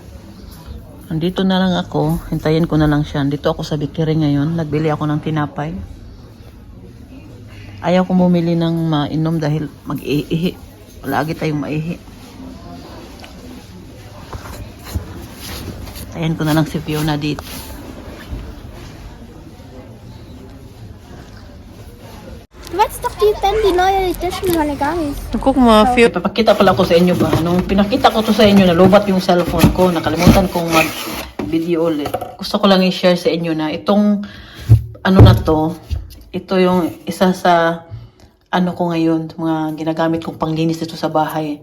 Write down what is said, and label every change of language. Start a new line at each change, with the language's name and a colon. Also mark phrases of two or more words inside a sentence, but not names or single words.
Filipino: Andito na lang ako, hintayin ko na lang siya. Dito ako sa bakery ngayon, nagbili ako ng tinapay. Ayaw ko bumili ng mainom dahil mag-iihi. Lagi tayong maihi. Ayan ko na lang si Fiona dito.
German: Du weißt doch, die neue Edition von Legamis.
Filipino: Guck mo, papakita pala ko sa inyo ba? Nung pinakita ko to sa inyo, nalubat yung cellphone ko. Nakalimutan kong mag-video ulit. Gusto ko lang i-share sa inyo na itong ano na to, ito yung isa sa ano ko ngayon, mga ginagamit kong panglinis dito sa bahay.